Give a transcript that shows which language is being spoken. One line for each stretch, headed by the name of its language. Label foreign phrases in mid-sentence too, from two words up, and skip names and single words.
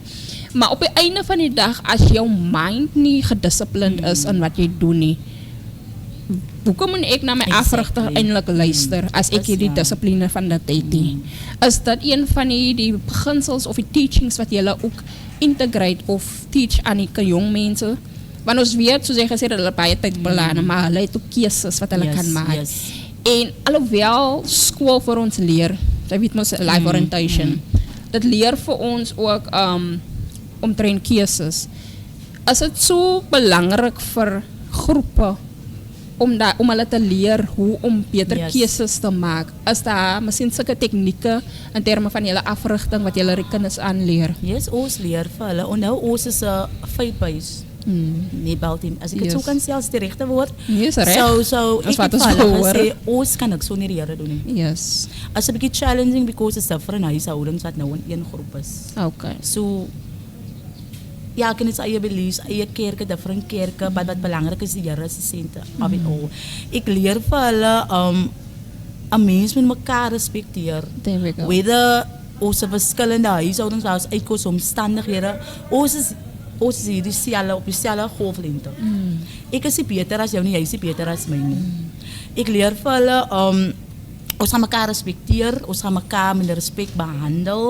Afrikaans: Maar op die einde van die dag, as jou mind nie gedisciplined is in wat jy doen nie, hoekom moet ek na my afrigter eintlik luister as ek hierdie dissipline van dit het nie? Is dat een van die beginsels of die teachings wat jy ook integrate of teach aan die jong mense? Want ons weet, soos jy gesê, dat hulle baie tyd belaan, maar hulle het ook keuses wat hulle kan maak. En alhoewel skool vir ons leer, jy weet mos
English: life orientation,
Afrikaans: dit leer vir ons ook omtrent keuses. Is dit so belangrik vir groepe om hulle te leer hoe om beter keuses te maak? Is daar miskien sulke tegnieke in terme van julle afrigting wat julle die kinders aanleer? Ons leer vir hulle. Onthou ons is 'n 5-base netbalteam. As ek dit so kan sê as die regte woord. So ek het gesê ons kan niks sonder die Here doen nie. As 'n bietjie
English: challenging because it's different
Afrikaans: huishoudings wat nou in een groep is. So ja, kan het eie beliefs, eie kerke, different kerke, maar wat belangrik is, die Here is die senter
English: of it all.
Afrikaans: Ek leer vir hulle, 'n mens moet mekaar respekteer. Whether ons verskillende huishoudings, waar ons uitkoms, omstandighede, ons is hier dieselfde, op dieselfde golflengte. Ek is nie beter as jou nie, jy is nie beter as my nie. Ek leer vir hulle, ons gaan mekaar respekteer, ons gaan mekaar met respect behandel.